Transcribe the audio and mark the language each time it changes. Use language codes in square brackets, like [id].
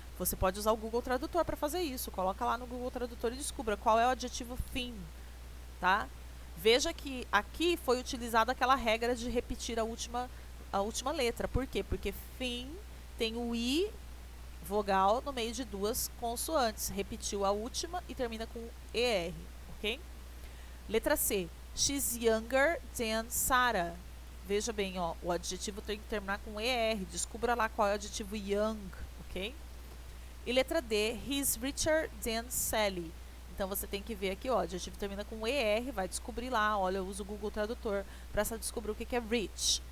[pt] Você pode usar o Google Tradutor para fazer isso. Coloca lá no Google Tradutor e descubra qual é o adjetivo thin, tá? Veja que aqui foi utilizada aquela regra de repetir a última letra. Por quê? Porque thin tem o I vogal no meio de 2 consoantes. Repetiu a última e termina com ER, ok? Letra C. [en] She's younger than Sarah. [pt] Veja bem, ó, o adjetivo tem que terminar com ER. Descubra lá qual é o adjetivo young, ok? E letra D. [en] He's richer than Sally. [pt] Então, você tem que ver aqui, ó, o adjetivo termina com ER, vai descobrir lá, olha, eu uso o Google Tradutor para descobrir o que é rich.